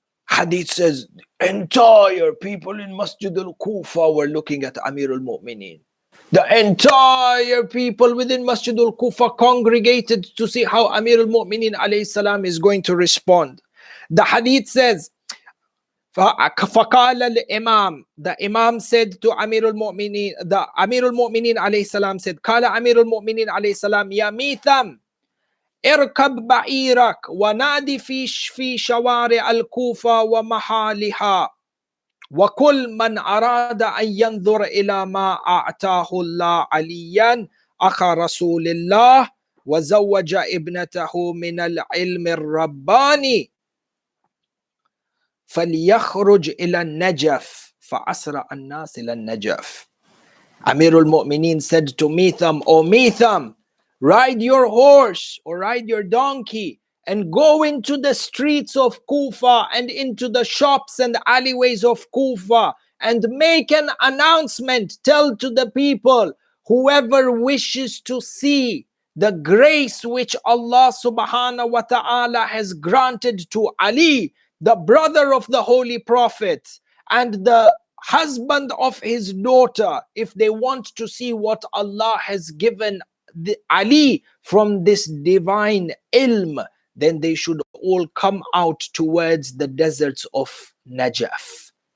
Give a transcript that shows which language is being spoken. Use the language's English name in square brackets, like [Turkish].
[English] Hadith says, entire people in Masjid al-Kufa were looking at Amirul Mu'mineen. The entire people within Masjid al-Kufa congregated to see how Amir al-Mu'mineen alayhi salam is going to respond. The hadith says, [Arabic] فقال الإمام, [English] the Imam said to Amir al-Mu'mineen, the Amir al-Mu'mineen alayhi salam said, [Arabic] قال أمير المؤمنين عليه السلام يا ميثم اركب بعيرك ونادي في شوارع الكوفة ومحالها وكل من أراد أن ينظر إلى ما أعطاه الله عليا أخا رسول الله وزوج ابنته من العلم الرباني فليخرج إلى النجف فأسرع الناس إلى النجف. [English] Amir al-Mu'mineen said to Mitham, O Mitham, ride your horse or ride your donkey and go into the streets of Kufa and into the shops and alleyways of Kufa and make an announcement. Tell to the people, whoever wishes to see the grace which Allah subhanahu wa ta'ala has granted to Ali, the brother of the Holy Prophet and the husband of his daughter, if they want to see what Allah has given Ali from this divine ilm, then they should all come out towards the deserts of Najaf.